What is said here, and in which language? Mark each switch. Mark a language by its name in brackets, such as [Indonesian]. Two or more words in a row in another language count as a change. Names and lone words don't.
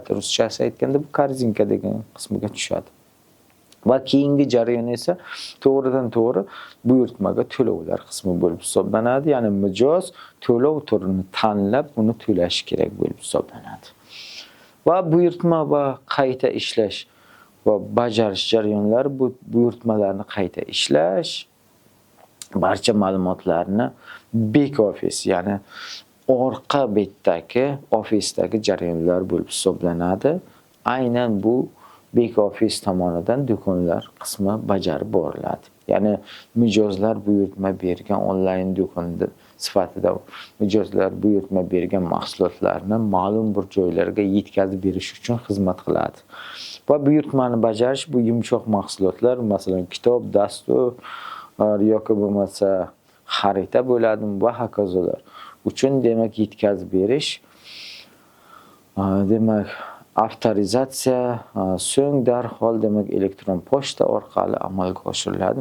[Uzbek] Ruschasi aytganda bu korzinka degan qismiga tushadi. Va keyingi jarayon esa to'g'ridan to'g'ri buyurtmaga to'lovlar qismi bo'lib hisoblanadi. Ya'ni mijoz to'lov turini tanlab uni to'lashi kerak bo'lib hisoblanadi. Va buyurtma va qayta ishlash va bajarish jarayonlari, bu buyurtmalarni qayta ishlash, barcha ma'lumotlarni [English] back office, [Uzbek] ya'ni orqa betdagi ofisdagi jarayonlar bo'lib hisoblanadi. Aynan bu [English] back office [Uzbek] tomonidan do'konlar qismi bajarib boriladi. Ya'ni mijozlar buyurtma bergan onlayn do'kon sifatida mijozlar buyurtma bergan mahsulotlarni ma'lum bir joylarga yetkazib berish uchun xizmat qiladi. Va buyurtmani bajarish bu yumshoq mahsulotlar, masalan, kitob, dastur yoki bo'lmasa xarita bo'ladimi va hokazolar uchun demak yetkazib berish, demak avtorizatsiya so'ng darhol demak elektron pochta orqali amalga oshiriladi.